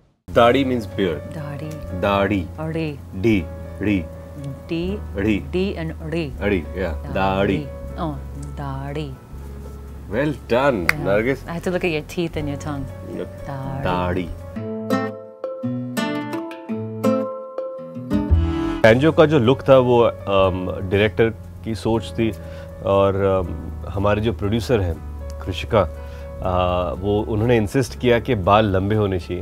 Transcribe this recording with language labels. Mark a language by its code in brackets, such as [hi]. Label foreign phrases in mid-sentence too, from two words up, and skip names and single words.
[en] Dadi means beard. Dadi. Dadi. Adi. D. Ri. D. Ri. D and Ri. Adi. Yeah. Dadi. Oh, Dadi. Well done, Yeah. Nargis. I had to look at your teeth and your tongue. Dadi. [hi] बैंजो का जो लुक था वो डायरेक्टर की सोच थी और हमारे जो प्रोड्यूसर हैं कृषिका वो उन्होंने इंसिस्ट किया कि बाल लंबे होने चाहिए।